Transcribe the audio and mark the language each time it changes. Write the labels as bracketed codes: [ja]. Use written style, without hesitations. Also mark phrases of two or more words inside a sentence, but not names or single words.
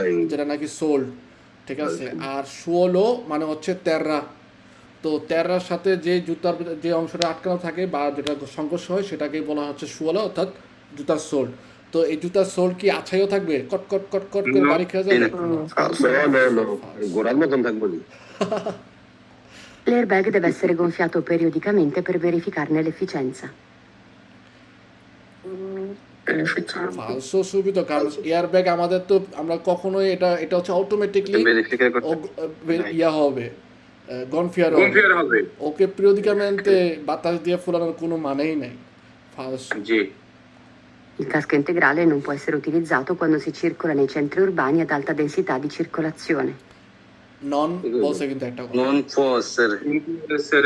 [bn] যেটা নাকি সোল, ঠিক আছে। আর সুওলো মানে হচ্ছে তেররা। তো তেররার সাথে যে জুতার যে অংশটা আটকানো থাকে বা যেটা সংঘর্ষ হয় সেটাকেই বলা হচ্ছে সুওলা অর্থাৎ জুতার সোল। তো এই জুতার সোল কি আছাইও থাকবে, কট কট কট কট করে বাড়ি খেয়ে যাবে? [it] falso. [bn] গোড়ার মতন থাকবো নি। [it] L'airbag deve essere gonfiato periodicamente per verificarne l'efficienza. [bn] ফালসো সুবিধা, কারণ এয়ার ব্যাগ আমাদের তো আমরা কখনোই এটা হচ্ছে অটোমেটিকলি ভেরিফাই করতে ইয়া হবে, গনফিয়ার হবে। ওকে periodicamente বাতাস দিয়ে ফুলানোর কোনো মানেই নাই। ফালসো। জি। [it] Il casco integrale non può essere utilizzato quando si circola nei centri urbani ad alta densità di circolazione. [bn] নন বলছে কিন্তু একটা কথা। নন ফসের